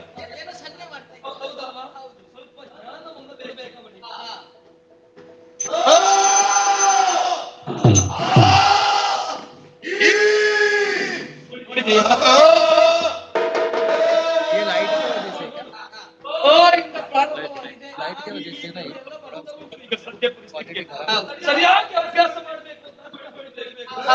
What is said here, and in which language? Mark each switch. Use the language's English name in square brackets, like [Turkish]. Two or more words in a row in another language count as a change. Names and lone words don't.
[Kannada] ಹೌದಲ್ವಾ? ಸ್ವಲ್ಪ ಜ್ಞಾನವನ್ನು ಬರಬೇಕು ಅವನಿಗೆ. [Hindi] ये लाइट की वजह से क्या? लाइट की वजह से ना [Kannada] ಈಗ ಸದ್ಯ ಪರಿಸ್ಥಿತಿ ಸರಿಯಾಗಿ ಅಭ್ಯಾಸ ಮಾಡಬೇಕು ಅಂತ ನಾನು ಹೇಳ್ಬೇಕು.